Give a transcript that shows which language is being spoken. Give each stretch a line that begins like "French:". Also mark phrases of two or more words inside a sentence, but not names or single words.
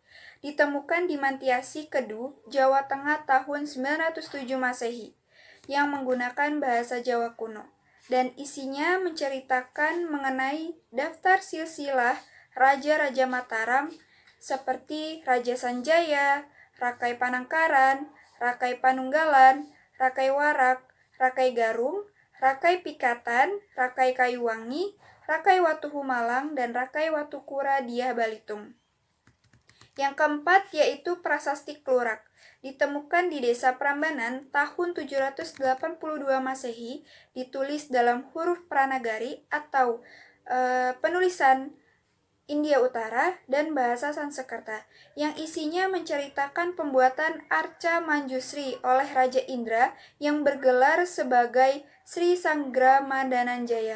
Indonesian: Ditemukan di Mantiasih Kedu, Jawa Tengah tahun 907 Masehi, yang menggunakan bahasa Jawa kuno, dan isinya menceritakan mengenai daftar silsilah Raja-Raja Mataram seperti Raja Sanjaya, Rakai Panangkaran, Rakai Panunggalan, Rakai Warak, Rakai Garung, Rakai Pikatan, Rakai Kayuwangi, Rakai Watuhumalang, dan Rakai Watukura Diah Balitung. Yang keempat yaitu Prasasti Klurak. Ditemukan di Desa Prambanan tahun 782 Masehi, ditulis dalam huruf Pranagari atau penulisan India Utara dan bahasa Sanskerta, yang isinya menceritakan pembuatan Arca Manjusri oleh Raja Indra yang bergelar sebagai Sri Sanggramadananjaya.